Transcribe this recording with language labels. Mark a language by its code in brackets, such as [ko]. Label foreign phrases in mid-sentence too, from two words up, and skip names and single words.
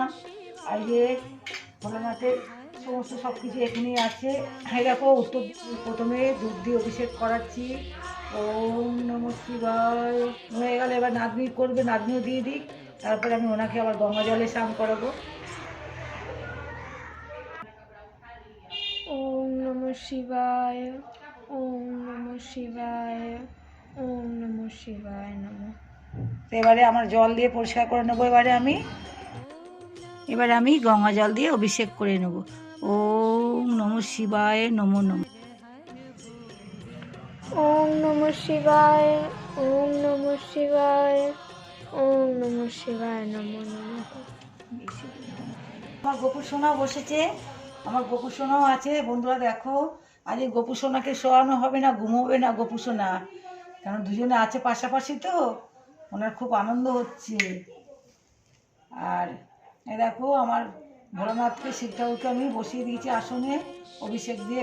[bn] আর যে ভোলানাথের সমস্ত সব কিছু এখানেই আছে। এই দেখো উত্তর প্রথমে দুধ দিয়ে অভিষেক করাচ্ছি। [sa] ওম নমঃ শিবায় [bn] হয়ে গেলে এবার নাতনি করবে, নাতনিও দিয়ে দিই, তারপরে আমি ওনাকে আবার গঙ্গা জলে স্নান করাবো। [sa] ওম নমঃ শিবায়, ওম নমঃ শিবায়, ওম নমঃ শিবায় নমঃ। [bn] এবারে আমার জল দিয়ে পরিষ্কার করে নেবো। এবারে আমি গঙ্গা জল দিয়ে অভিষেক করে নেব। [sa] ওম নমঃ শিবায় নমো নমঃ। ওম নমঃ শিবায়, ওম নমঃ শিবায়, ওম নমঃ শিবায় নমো নমঃ। [bn] আমার গোপু সোনা বসেছে, আমার গোপু সোনাও আছে। বন্ধুরা দেখো, আজ এই গোপু সোনাকে শোয়ানো হবে না, ঘুমোবে না গোপু সোনা, কারণ দুজনে আছে পাশাপাশি, তো ওনার খুব আনন্দ হচ্ছে। আর এই দেখো আমার ভোলানাথকে, শিব ঠাকুরকে আমি বসিয়ে দিয়েছি আসনে অভিষেক দিয়ে।